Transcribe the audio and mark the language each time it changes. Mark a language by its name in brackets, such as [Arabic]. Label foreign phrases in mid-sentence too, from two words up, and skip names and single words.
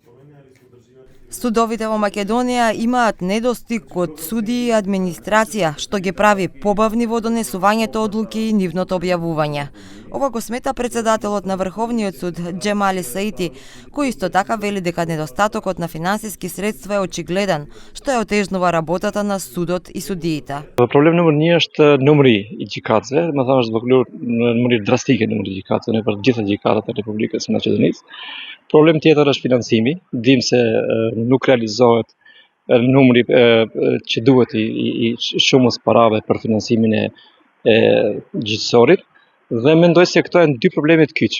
[Macedonian] Судовите во Македонија имаат недостиг од судии и администрација, што ги прави побавни во донесувањето одлуки и нивното објавување. Ова го смета председателот на Врховниот суд Джемали Саити, кој исто така вели дека недостатокот на финансиски средства е очигледен, што ја отежнува работата на судот и судиите. [Albanian] Problem numër 1 është numri I gjykatësve, më thënë është numri drastike numri I gjykatëve për të gjitha gjykatat e Republikës së Maqedonisë. Problem tjetër është financimi, dim se nuk realizohet numri që duhet I shumës parave për financimin e gjyqësorit dhe mendoj se këto janë dy probleme të kyç.